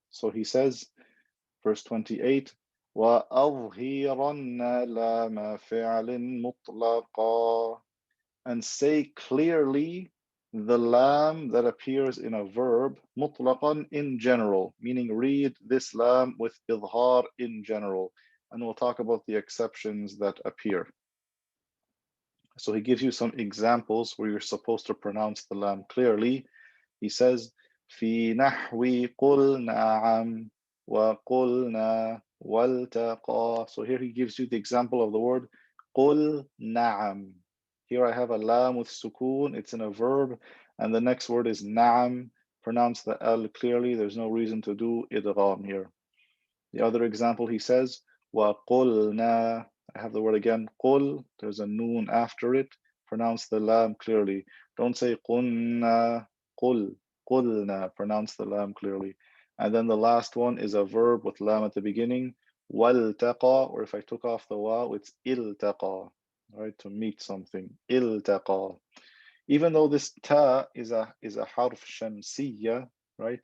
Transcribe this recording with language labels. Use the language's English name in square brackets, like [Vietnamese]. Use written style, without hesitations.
[English] So he says, verse 28, [Arabic] وَأَظْهِرَنَّ لَامَ فِعْلٍ مُطْلَقًا, [English] and say clearly the lam that appears in a verb, mutlaqan, in general, meaning read this lam with idhar in general. And we'll talk about the exceptions that appear. So he gives you some examples where you're supposed to pronounce the lam clearly. He says, [Arabic] في نحو قل نعم وقلنا والتقى. [English] So here he gives you the example of the word [Arabic] قل نعم. [English] Here I have a lam with sukoon, it's in a verb, and the next word is na'am. Pronounce the L clearly, there's no reason to do idgham here. The other example he says, وَقُلْنَا. I have the word again, قُل, there's a noon after it. Pronounce the lam clearly. Don't say قُلْنَا, قُل, قُلْنَا. Pronounce the lam clearly. And then the last one is a verb with lam at the beginning, وَالْتَقَى, or if I took off the waw, it's إِلْتَقَى. Right, to meet something. Iltaqa. Even though this ta is a harf shamsiyya, right?